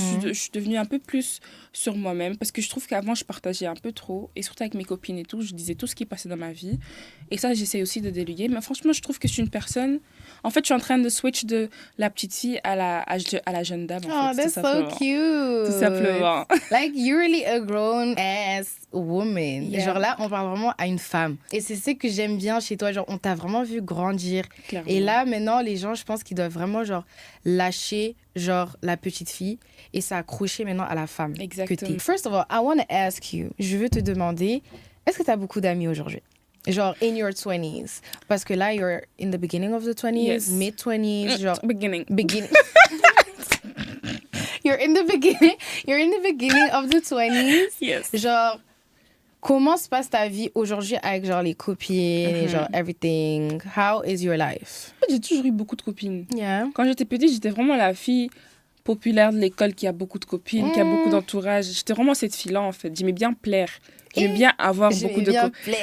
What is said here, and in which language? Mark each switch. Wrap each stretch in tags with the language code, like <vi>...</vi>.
<fr>Je suis devenue un peu plus sur moi-même parce que je trouve qu'avant, je partageais un peu trop. Et surtout avec mes copines et tout, je disais tout ce qui passait dans ma vie. Et ça, j'essaie aussi de déléguer. Mais franchement, je trouve que je suis une personne... En fait, je suis en train de switch de la petite fille à la jeune dame. En</fr> <en>Oh,</en> <fr>fait,</fr> <en>that's so cute.</en> <fr>Tout simplement.</fr> <en>Like, you're really a grown-ass woman. Yeah.</en> <fr>Genre là, on parle vraiment à une femme. Et c'est ce que j'aime bien chez toi. Genre, on t'a vraiment vu grandir. Clairement. Et là, maintenant, les gens, je pense qu'ils doivent vraiment, genre, lâcher, genre, la petite fille et s'accrocher maintenant à la femme Exactement. que t'es.</fr> <en>First of all, I want to ask you,</en> <fr>je veux te demander, est-ce que t'as beaucoup d'amis aujourd'hui?</fr> <en>Genre, in your 20s.</en> <fr>Parce que là,</fr> <en>you're in the beginning of the 20s, Yes. mid-20s, genre... Beginning. You're in the beginning of the 20s. Yes.</en> <fr>Genre, comment se passe ta vie aujourd'hui avec genre les copines et genre</fr> <en>everything? How is your life?</en> <fr>En fait, j'ai toujours eu beaucoup de copines.</fr> <en>Yeah.</en> <fr>Quand j'étais petite, j'étais vraiment la fille populaire de l'école, qui a beaucoup de copines, qui a beaucoup d'entourage. J'étais vraiment cette fille-là, en fait. J'aimais bien plaire. J'aimais bien avoir beaucoup de copines.</fr>